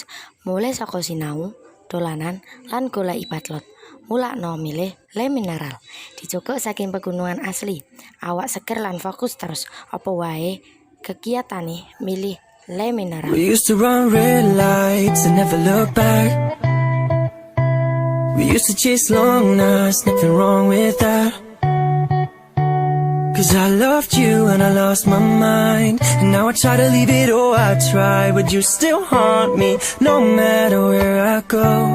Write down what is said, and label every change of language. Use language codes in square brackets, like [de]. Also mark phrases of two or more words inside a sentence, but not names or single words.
[jv] Mulai saka sinau, dolanan, lan golek ibatlot. Mulakno milih le mineral. Dijogok saking pegunungan asli. Awak seger lan fokus terus. Apa wae kegiatane milih le mineral. [en] We used to run red lights and never look back. We used to chase long nights, nothing wrong with that. Cause I loved you and I lost my mind. And now I try to leave it, oh I try. But you still haunt me, no matter where I go.